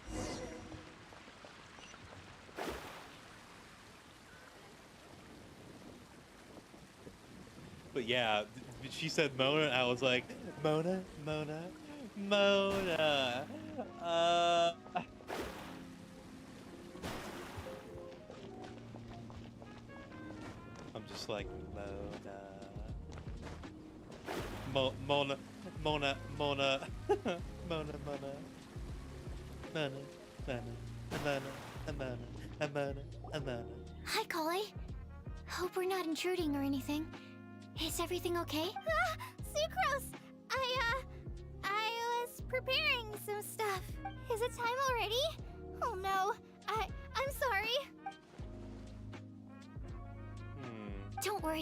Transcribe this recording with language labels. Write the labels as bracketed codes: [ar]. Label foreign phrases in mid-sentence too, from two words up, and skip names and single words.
[en] But yeah, she said Mona, and I was like, Mona, Mona, Mona. I'm just like, Mona. Mona, Mona, Mona, Mona, Mona, Mona, Mona, Mona, Mona, Mona, Mona. Hi, Kale. Hope we're not intruding or anything. Is everything okay? Sucrose! I was preparing some stuff. Is it time already? Oh no, I'm sorry. Don't worry.